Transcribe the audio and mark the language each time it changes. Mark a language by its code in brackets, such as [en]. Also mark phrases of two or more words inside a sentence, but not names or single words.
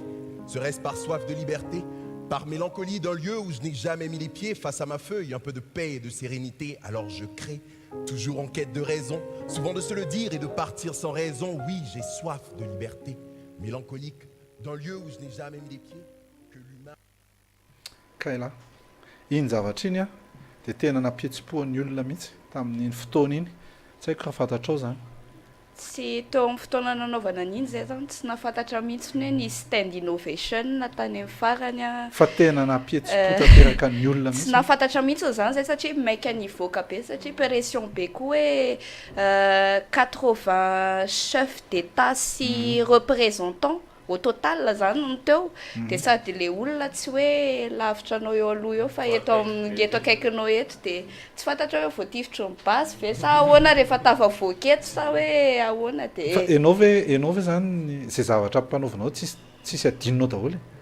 [fr] Serait-ce par soif de liberté? Par mélancolie d'un lieu où je n'ai jamais mis les pieds? Face à ma feuille, un peu de paix et de sérénité, alors je crée. Toujours en quête de raison, souvent de se le dire et de partir sans raison. Oui, j'ai soif de liberté, mélancolique d'un lieu où je n'ai jamais mis les pieds, que l'humain... [mg] Kaila, iny zavatra iny a dia tena nampihetsi-poan'ny olona mihitsy tamin'iny fotoana iny. Tsy haiko raha fantatrao zany. Tsy teo amin'ny fotoana nanaovana an'iny zay zany tsy nafantatra mihitsy hoe ny stand innovation na tany amin'ny farany a. Fa tena nampihetsi-po tanteraka ny olona mihitsy. Tsy nafantatra mihitsy zany zay satria maika nivoaka be satria pression be koa hoe 80 [fr] chefs d'état [mg] sy [fr] représentants au total [mg] zany no teo dia sady le olona tsy hoe lavitra anao eo aloha eo fa eto akaikinao eto dia tsy fantatra hoe voatifitry ny basy ve sa ahoana rehefa tafavoaka eto sa hoe ahoana dia enao ve zany izay zavatra ampanaovanao tsisy adinonao daholo